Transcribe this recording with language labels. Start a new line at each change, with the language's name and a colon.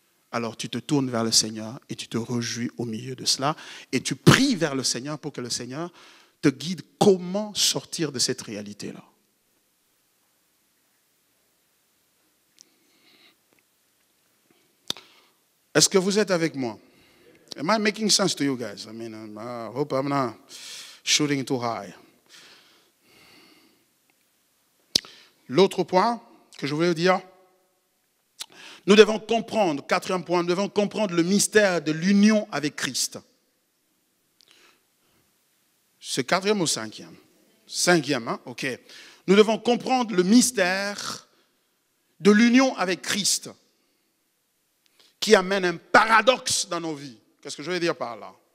French: Alors tu te tournes vers le Seigneur et tu te réjouis au milieu de cela. Et tu pries vers le Seigneur pour que le Seigneur te guide comment sortir de cette réalité-là. Est-ce que vous êtes avec moi?
English: Am I making sense to you guys? I mean, I hope I'm not shooting too high.
French: L'autre point que je voulais dire, nous devons comprendre, quatrième point, nous devons comprendre le mystère de l'union avec Christ. C'est quatrième ou cinquième? Cinquième, hein? Ok. Nous devons comprendre le mystère de l'union avec Christ qui amène un paradoxe dans nos vies. Qu'est-ce que je veux dire par là?